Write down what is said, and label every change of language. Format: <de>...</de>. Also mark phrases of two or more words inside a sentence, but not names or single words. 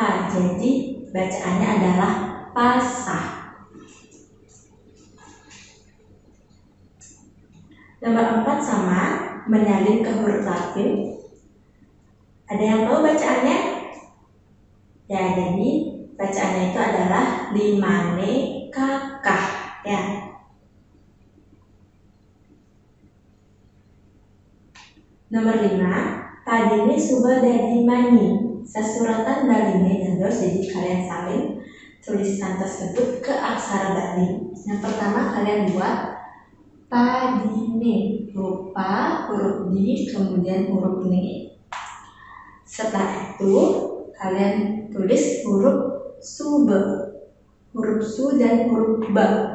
<id>Jadi bacaannya adalah pasah. Nomor 4 sama, menyalin ke huruf Latin. Ada yang tahu bacaannya? Ya, jadi bacaannya itu adalah</id> <ban>limane kakah,</ban> <id>ya.</id> <ban>Nomor 5, padine suba dadi mani. Sesuratan Balinya dados,</ban> <id>jadi kalian salin tulisan tersebut ke aksara Bali. Yang pertama kalian buat padine, huruf pa, huruf di, kemudian huruf ne. Setelah itu kalian tulis huruf sube, huruf su dan huruf ba.</id>